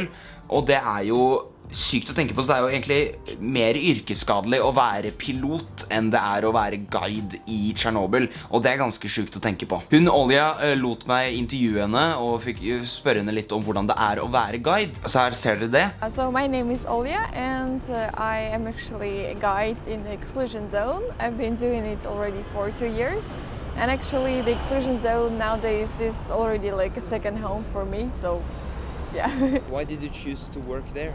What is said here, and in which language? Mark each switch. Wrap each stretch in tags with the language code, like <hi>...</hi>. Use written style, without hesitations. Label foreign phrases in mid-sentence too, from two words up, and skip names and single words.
<no>Og det er jo sykt å tenke på, så det er jo egentlig mer yrkesskadelig å være pilot enn det er å være guide i Chernobyl, og det er ganske sykt å tenke på. Hun Olja lot meg intervjue henne og fikk spørre henne litt om hvordan det er å være guide. Så her ser dere det.</no> <en>So my name is Olja and I am actually a guide in the exclusion zone. I've been doing it already for 2 years. And actually the exclusion zone nowadays is already like a second home for me, so yeah. Why did you choose to work there?</en>